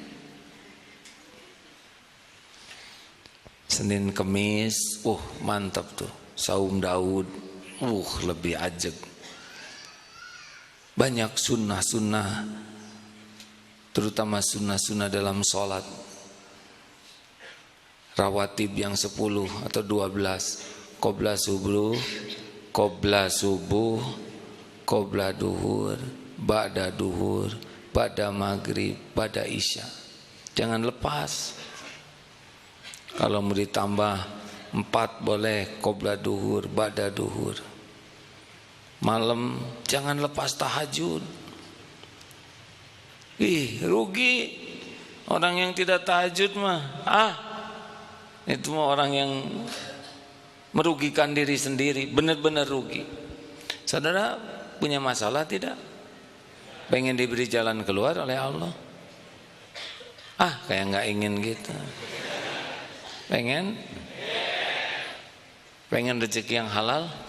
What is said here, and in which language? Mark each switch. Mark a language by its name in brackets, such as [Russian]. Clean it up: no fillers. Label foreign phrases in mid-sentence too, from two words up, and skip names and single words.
[Indonesian] Senin Kemis, mantap tuh, saum Daud, lebih ajeg. Banyak sunnah-sunnah, terutama sunnah-sunnah dalam sholat. Rawatib yang 10 atau 12, qobla subuh, qobla duhur, ba'da duhur, ba'da maghrib, ba'da isya. Jangan lepas. Kalau mau ditambah 4 boleh, qobla duhur, ba'da duhur. Malam jangan lepas tahajud. Rugi orang yang tidak tahajud mah. Itu mah orang yang merugikan diri sendiri, benar-benar rugi. Saudara punya masalah tidak? Pengen diberi jalan keluar oleh Allah? Kayak nggak ingin gitu. Pengen rezeki yang halal?